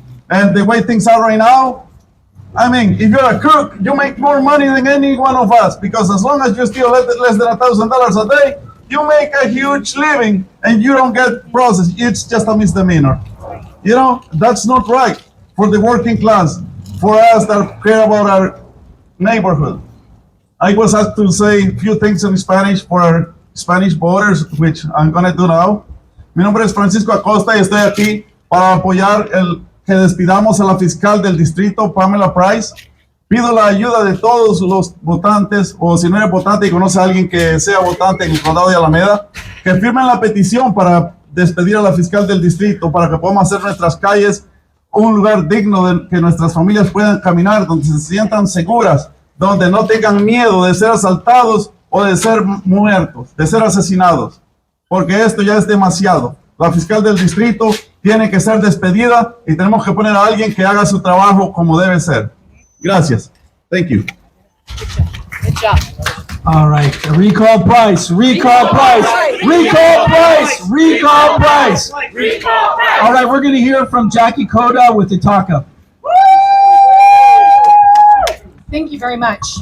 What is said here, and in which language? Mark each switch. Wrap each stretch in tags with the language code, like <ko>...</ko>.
<en>And the way things are right now, I mean, if you're a crook, you make more money than any one of us, because as long as you steal less than $1,000 a day, you make a huge living and you don't get processed. It's just a misdemeanor. You know, that's not right for the working class, for us that care about our neighborhood. I was asked to say a few things in Spanish for our Spanish voters, which I'm going to do now.</en> <es>Mi nombre es Francisco Acosta y estoy aquí para apoyar que despidamos a la fiscal del distrito, Pamela Price. Pido la ayuda de todos los votantes, o si no eres votante y conoce a alguien que sea votante en el condado de Alameda, que firmen la petición para despedir a la fiscal del distrito, para que podamos hacer nuestras calles un lugar digno de que nuestras familias puedan caminar, donde se sientan seguras, donde no tengan miedo de ser asaltados o de ser muertos, de ser asesinados, porque esto ya es demasiado. La fiscal del distrito tiene que ser despedida y tenemos que poner a alguien que haga su trabajo como debe ser. Gracias.</es> <en>Thank you. Good job. All right, recall Price, recall Price, recall Price, recall Price. All right, we're going to hear from Jackie Coda with Itaka. Thank you very much.</en>